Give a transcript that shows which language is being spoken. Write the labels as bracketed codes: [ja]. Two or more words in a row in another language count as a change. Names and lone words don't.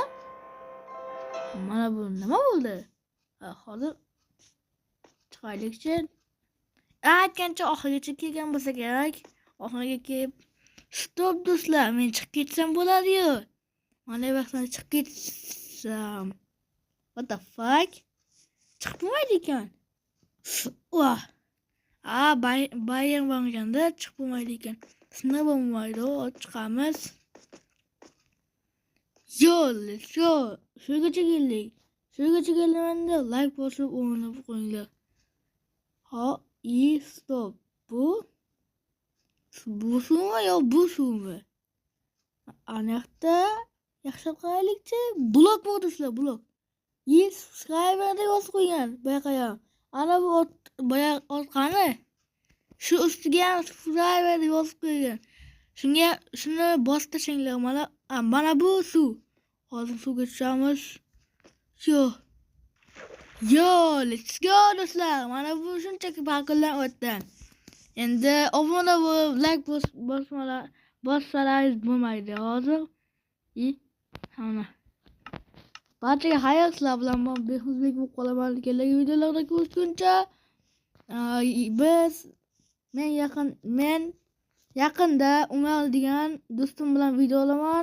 [uz] Mana bu nima bo'ldi? Hozir chiqaylikchi. Aytgancha oxirigacha kelgan bo'lsa kerak. Oxiriga kelib stop do'stlar, men chiqib ketsam bo'ladi-yu. Mana bu vaqtda chiqib ketsam. [en] What the fuck? [uz] Chiqib bo'lmaydi ekan. Bayern bo'lganda chiqib bo'lmaydi ekan. Sinab bo'lmaydi, chiqamiz. [en] Yo, let's go. [uz] Shugacha keldik. Endi like bosib o'ynab qo'yinglar. Stop. Bu suvmi yo bu suvmi? Aniqda yaxshi qaraylikchi. Blok bo'ldi sizlar, blok. Subscriber'da yozib qo'ygan. Bayaqayam. Ana bu boya qani? Shu ustiga ham subscriber'da yozib qo'ygan. Shuni bosib tashinglar. Mana bu suv. Hozir suvga tushamiz. [en] Yo, let's go do'stlar. [uz] Mana bu shunchaki parkurdan o'tdi. Endi obuna bo'lib, like bossalaringiz bo'lmaydi. Hozir hamma barchaga xayr, sizlar bilan men Behulbek bo'lib qolaman. Kelagi videolarda ko'rishguncha men yaqinda Umar degan do'stim bilan video olaman.